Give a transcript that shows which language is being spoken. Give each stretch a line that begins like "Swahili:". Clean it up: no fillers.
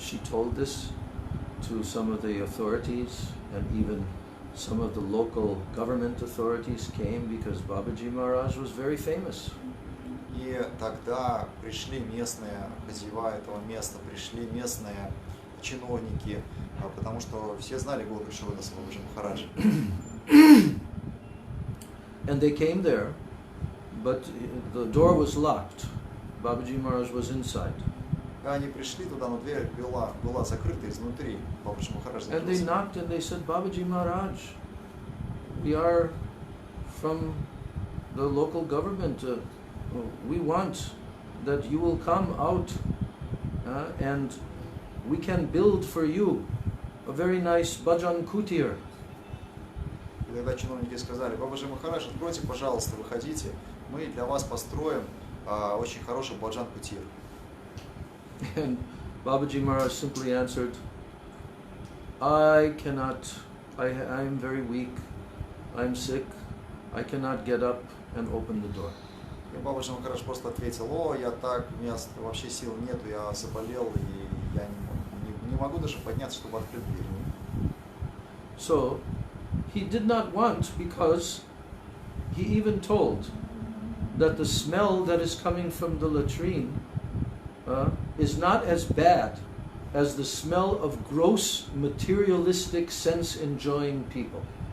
English: She told this to some of the authorities, and even some of the local government authorities came because Babaji Maharaj was very famous.
Russian: И тогда пришли местные хозяева этого места, пришли местные чиновники, потому что все знали Горкишора Даса Бабаджи Махараджа.
English: And they came there, but the door was locked. Babaji Maharaj was inside.
Russian: Они пришли туда, но дверь была закрыта изнутри. Бабаджи Махарадж закрылся.
English: And they knocked and they said, "Babaji Maharaj, we are from the local government. We want that you will come out and we can build for you a very nice bhajan kutir."
Russian: И тогда чиновники сказали: Бабаджи Махарадж, откройте, пожалуйста, выходите, мы для вас построим очень хороший баджан кутир.
English: And Babaji Maharaj simply answered, "I cannot, I am very weak, I'm sick, I cannot get up and open the door."
Russian: И Бабаджи Махарадж просто ответил: я так, у меня вообще сил нету, я заболел, и я не могу даже подняться, чтобы открыть дверь.
English: So he did not want, because he even told that the smell that is coming from the latrine is not as bad as the smell of gross materialistic sense-enjoying people.